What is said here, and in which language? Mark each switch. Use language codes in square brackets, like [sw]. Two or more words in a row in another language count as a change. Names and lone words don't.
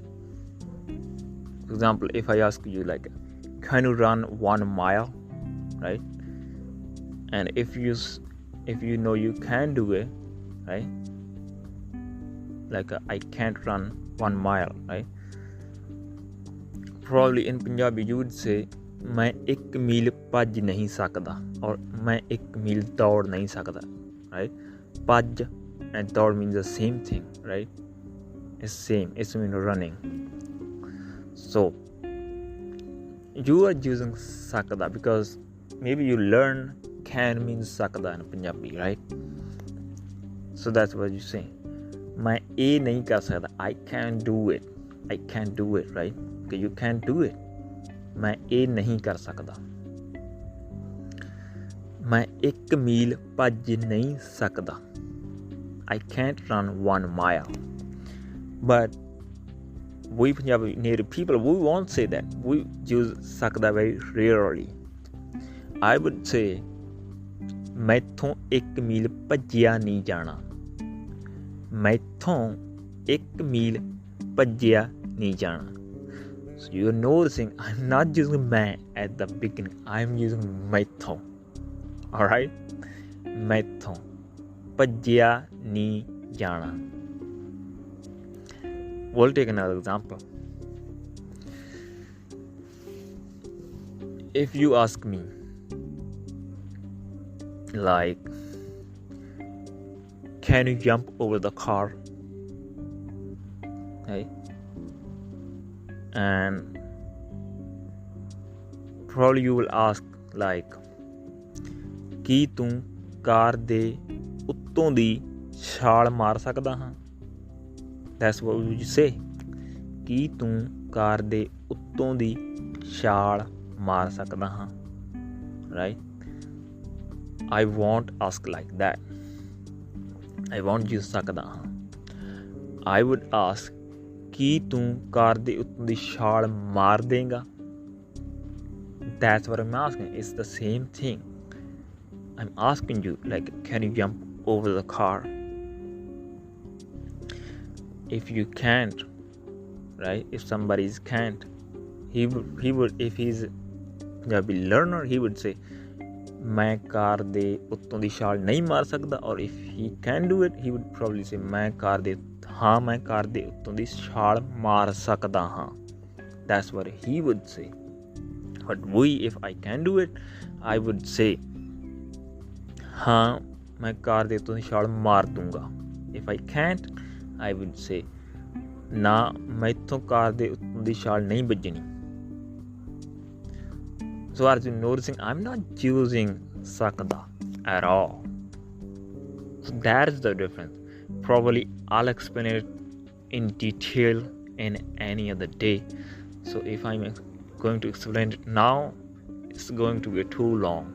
[en] For example, if I ask you like, can you run 1 mile, right? And if you know you can do it, right? Like I can't run 1 mile, right? Probably in Punjabi you would say [pa] ਮੈਂ 1 ਮੀਲ ਭੱਜ ਨਹੀਂ ਸਕਦਾ, or ਮੈਂ 1 ਮੀਲ ਦੌੜ ਨਹੀਂ ਸਕਦਾ, [en] right? ਭੱਜ and दौड़ means the same thing, right? It's same. It's mean running. So you are using sakda because maybe you learn can means sakda in Punjabi, right? So that's what you say. [hi] मैं ये नहीं कर सकता. [en] I can't do it. I can't do it, right? Okay, you can't do it. [hi] मैं ये नहीं कर सकता. मैं 1 मील ਭੱਜ नहीं सकता. [en] I can't run 1 mile. But we Punjabi native people, we won't say that. We use sakda very rarely. I would say [pa] ਮੈਥੋਂ 1 ਮੀਲ ਭੱਜਿਆ ਨਹੀਂ ਜਾਣਾ. ਮੈਥੋਂ 1 ਮੀਲ ਭੱਜਿਆ ਨਹੀਂ ਜਾਣਾ. [en] So you're noticing I'm not using मैं at the beginning. I'm using [pa] मैथों. Alright? ਮੈਥੋਂ ਭੱਜਿਆ ਨਹੀਂ ਜਾਣਾ. [en] We'll take another example. if you ask me, like, can you jump over the car? Okay. And probably you will ask, like, [pa] ਕੀ ਤੂੰ ਕਾਰ ਦੇ ਉੱਤੋਂ ਦੀ ਛਾਲ ਮਾਰ ਸਕਦਾ ਹਾਂ? [en] That's what would you say? [pa] ਕੀ ਤੂੰ ਕਾਰ ਦੇ ਉੱਤੋਂ ਦੀ ਛਾਲ ਮਾਰ ਸਕਦਾ ਹਾਂ? [en] Right? I won't ask like that. I won't use [pa] ਸਕਦਾ ਹਾਂ. [en] I would ask, [pa] ਕੀ ਤੂੰ ਕਾਰ ਦੇ ਉੱਤੋਂ ਦੀ ਛਾਲ ਮਾਰ ਦੇਂਗਾ? [en] That's what I'm asking. It's the same thing. I'm asking you, like, can you jump over the car? If you can't, right? If somebody can't, he would if he's a Punjabi learner, he would say, [pa] ਮੈਂ ਕਾਰ ਦੇ ਉੱਤੋਂ ਦੀ ਛਾਲ ਨਹੀਂ ਮਾਰ ਸਕਦਾ. [en] Or if he can do it, he would probably say, [pa] ਮੈਂ ਕਾਰ ਦੇ ਉੱਤੋਂ ਦੀ ਛਾਲ ਮਾਰ ਸਕਦਾ ਹਾਂ. [en] That's what he would say. But if I can do it, I would say, [pa] ਹਾਂ ਮੈਂ ਕਾਰ ਦੇ ਉੱਤੋਂ ਦੀ ਛਾਲ ਮਾਰ ਦੂੰਗਾ. [en] If I can't, I would say, [pa] ਨਾ ਮੈਂ ਇੱਥੋਂ ਕਾਰ ਦੇ ਉੱਤੋਂ ਦੀ ਛਾਲ ਨਹੀਂ ਬਜਨੀ. [en] So as you're noticing, I'm not using sakda at all. So that is the difference. Probably I'll explain it in detail in any other day. So if I'm going to explain it now, it's going to be too long.